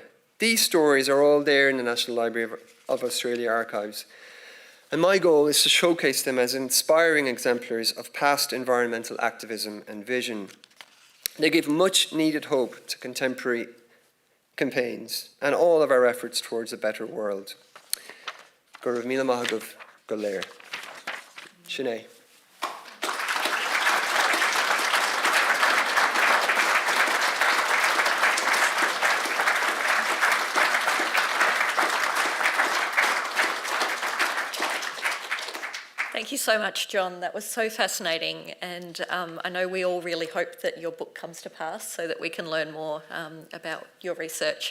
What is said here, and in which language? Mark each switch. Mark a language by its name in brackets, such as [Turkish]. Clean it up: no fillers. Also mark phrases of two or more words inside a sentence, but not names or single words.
[English] These stories are all there in the National Library of Australia archives. And my goal is to showcase them as inspiring exemplars of past environmental activism and vision. They give much needed hope to contemporary campaigns and all of our efforts towards a better world. [Irish] Go raibh míle maith agam go léir. [English] Sinead. Thank you so much, John. That was so fascinating, and I know we all really hope that your book comes to pass so that we can learn more about your research.